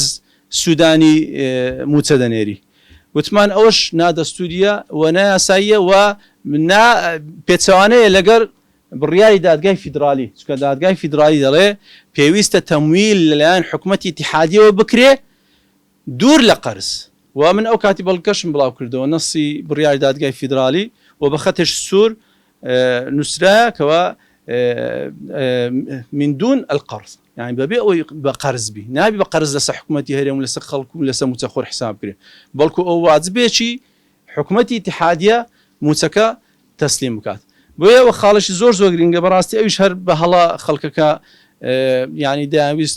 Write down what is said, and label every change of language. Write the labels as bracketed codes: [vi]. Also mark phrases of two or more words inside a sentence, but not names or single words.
[ckb] سوودانی موچە دەنێری وتمان ئەوش نادەستوریە و نایاساییە و پێچەوانەیە لەگەر بڕیاری دادگای فیدرالی چونکە دادگای فیدرالی دەڵێ پێویستە تەمویل لەلایەن حکومەتی ئیتیحادیەوە بکرێ دوور لە قەرز و من ئەو کاتی بەڵگەشم بڵاو کردەوە نەسی بڕیاری دادگای فیدرالی و بە خەتش سوور نووسرایەکەوە [ar] من دون القرض يعني [ckb] بەبێ ئەوەی بە قەرز بی نابی بە قەرز لەسەر حکومەتی هەرێم و لەسەر خەڵک و لەسەر موچەخۆر حساب کرێ بەڵکو ئەو واجبێکی حکومەتی ئیتیحادیە موچەکە تەسلیم بکات بۆیە ئەوە خاڵشی زۆر گرنگە بەڕاستی ئەویش هەر بە هەڵا خەڵکەکە يعني داویست